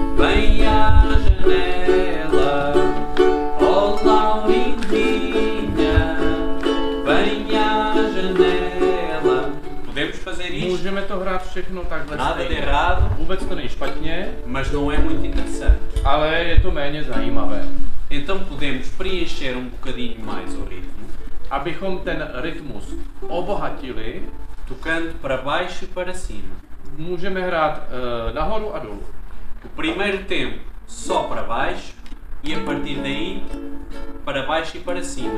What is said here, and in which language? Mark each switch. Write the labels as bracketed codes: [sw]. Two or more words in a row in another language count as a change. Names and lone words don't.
[pt] vem à janela, oh Laurindinha, vem à janela. Podemos fazer isto? [cs] Můžeme to hrát všechno takhle [pt] Nada de [cs] stejně. [pt] errado, [cs] Vůbec to není špatně, [pt] mas não é muito interessante. [cs] ale je to méně zajímavé. [pt] Então podemos preencher um bocadinho mais o ritmo, [cs] Abychom ten rytmus obohatili, [pt] tocando para baixo e para cima. [cs] můžeme hrát nahoru a dolů. [pt] O primeiro tempo só para baixo e a partir daí para baixo e para cima.